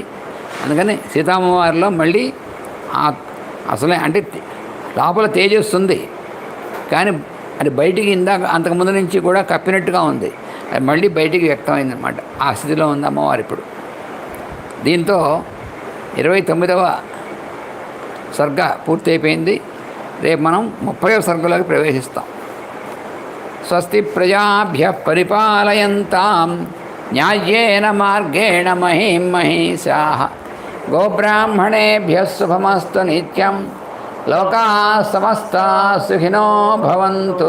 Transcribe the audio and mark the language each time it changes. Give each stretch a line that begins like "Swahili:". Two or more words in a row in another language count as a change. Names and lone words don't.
Telugu: అందుకని సీతామ్మవారిలో మళ్ళీ అసలే అంటే లోపల తేజస్సుంది, కానీ అది బయటికి అంతకుముందు నుంచి కూడా కప్పినట్టుగా ఉంది, అది మళ్ళీ బయటికి వ్యక్తమైందనమాట. ఆ స్థితిలో ఉంది అమ్మవారు ఇప్పుడు. దీంతో 29వ సర్గ పూర్తి అయిపోయింది. రేపు మనం 30వ సర్గలోకి ప్రవేశిస్తాం.
Sanskrit: స్వస్తి ప్రజాభ్య పరిపాలయంతాం న్యాయేన మార్గేణ మహీం మహీషాః గోబ్రాహ్మణేభ్యः శుభమస్తు నిత్యం. లోకాः సమస్తాः సుఖినో భవంతు.